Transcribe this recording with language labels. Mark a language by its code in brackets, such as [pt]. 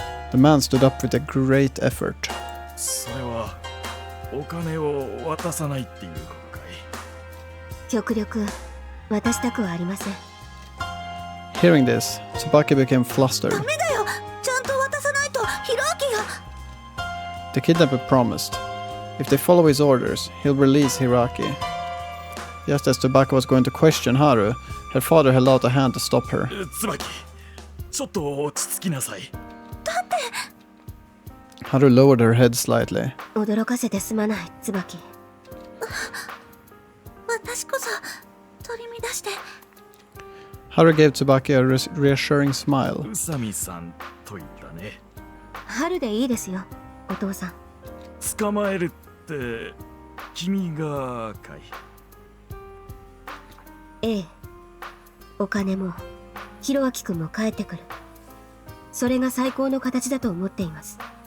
[en] The man stood up with a great effort. [ja] それはお金を渡さないっていうことかい。極力渡したくはありません。 [en] Hearing this, Tsubaki became flustered. [ja] ダメだよ。ちゃんと渡さないとヒロアキが。 [en] The kidnapper promised. If they follow his orders, he'll release Hiraki. Just as Tsubaki was going to question Haru, her father held out a hand to stop her. [ja] 椿、ちょっと落ち着きなさい。 [en] Haru lowered her head slightly. [ja] 驚かせてすまない、椿。私こそ取り乱して。 [en] Haru gave Tsubaki a reassuring smile. [ja] 宇佐美さんと言ったね。春でいいですよ、お父さん。捕まえるって君がかい。ええ。お金もヒロアキ君も帰ってくる。それが最高の形だと思っています。